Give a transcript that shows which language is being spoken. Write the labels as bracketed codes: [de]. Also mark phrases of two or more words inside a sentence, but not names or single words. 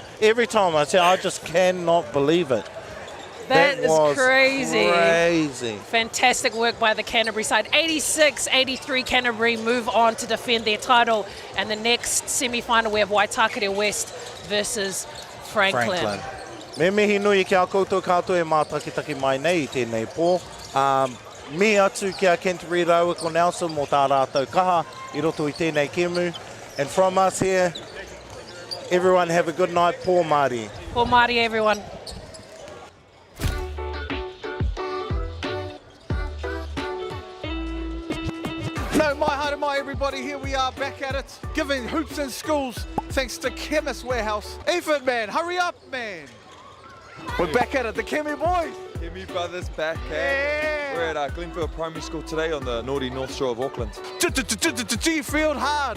[en] Every time I say, I just cannot believe it. That is crazy. Fantastic work by the Canterbury side. 86-83 Canterbury move on to defend their title. And the next semi-final we have Waitakere West versus Franklin. [mi] Me mihi nui ki a koutou katoa e mātakitaki mai nei I tēnei pō. Me atu ki a Canterbury Raua ko Nelson mō tā rātou kaha I roto I tēnei kemu. [en] And from us here, everyone have a good night. [mi] Pō Māori. Pō Māori, everyone. [en] No, [mi] mai haere mai [en] everybody, here we are back at it, giving hoops in schools thanks to Chemist Warehouse. Effort man, hurry up man. We're back at it, the Kemi boys. Kemi brothers back at. We're at Glenfield Primary School today on the naughty North Shore of Auckland. G-Field hard.